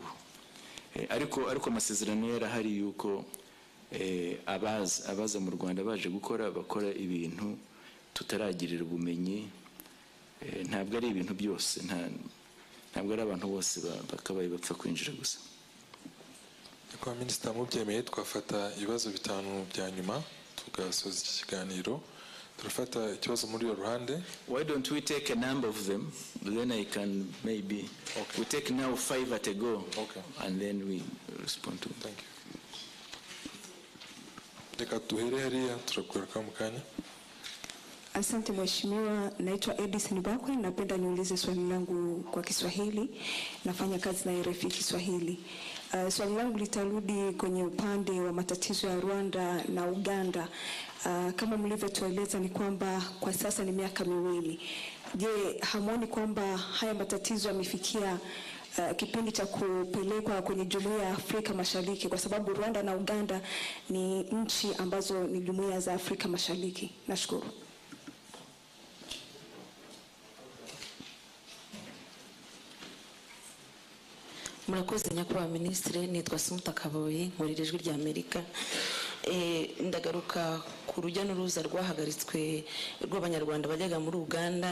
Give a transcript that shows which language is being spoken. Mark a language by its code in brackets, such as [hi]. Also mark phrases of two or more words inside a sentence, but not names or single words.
[rw] Ariko amasezerano yarahari yuko abaza mu Rwanda baje bakora ibintu tutaragirira ubumenyi. Ntabwo ari ibintu byose, ntabwo ari abantu bose bakabaye bapfa kwinjira gusa. Kwa Minisitiri mubyemeye twafata ibibazo 5 bya nyuma tugasoza iki kiganiro. Turafata ikibazo muri ruhande. [en] Why don't we take a number of them, then I can maybe we take now 5 at a go, and then we respond to them. Thank you. [rw] Reka tuhere hariya turakugaruka mu kanya. [sw] Asante mheshimiwa, naitwa Edison Bakwe, napenda niulize swali langu kwa Kiswahili. Nafanya kazi na RFI Kiswahili. Swali langu litarudi kwenye upande wa matatizo ya Rwanda na Uganda. Kama mlivyotueleza ni kwamba kwa sasa ni miaka 2. Je, hamuoni kwamba haya matatizo yamefikia kipindi cha kupelekwa kwenye Jumuiya ya Afrika Mashariki, kwa sababu Rwanda na Uganda ni nchi ambazo ni jumuiya za Afrika Mashariki? Nashukuru. [rw] Murakoze nyakubahwa Minisitiri, nitwa Sumuta Kaboyi, nkorera Ijwi rya Amerika. Ndagaruka ku rujya n'uruza rwahagaritswe rw'abanyarwanda bajyaga muri Uganda.